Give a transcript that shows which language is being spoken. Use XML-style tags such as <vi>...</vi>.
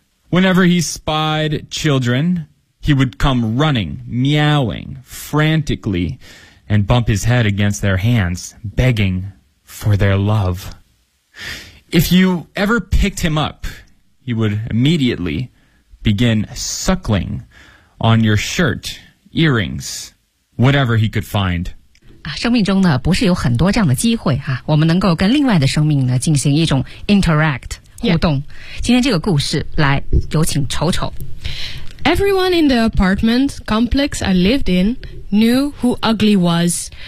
<en>Whenever he spied children, he would come running, meowing frantically, and bump his head against their hands, begging for their love. If you ever picked him up, he would immediately begin suckling on your shirt, earrings, whatever he could find.</en> <zh>生命中呢，不是有很多这样的机会哈、啊，我们能够跟另外的生命呢进行一种 interact 互动。</zh> <en>Yeah.</en> <zh>今天这个故事，来有请丑丑。</zh> <en>Everyone in the apartment complex I lived in knew who Ugly was.</en>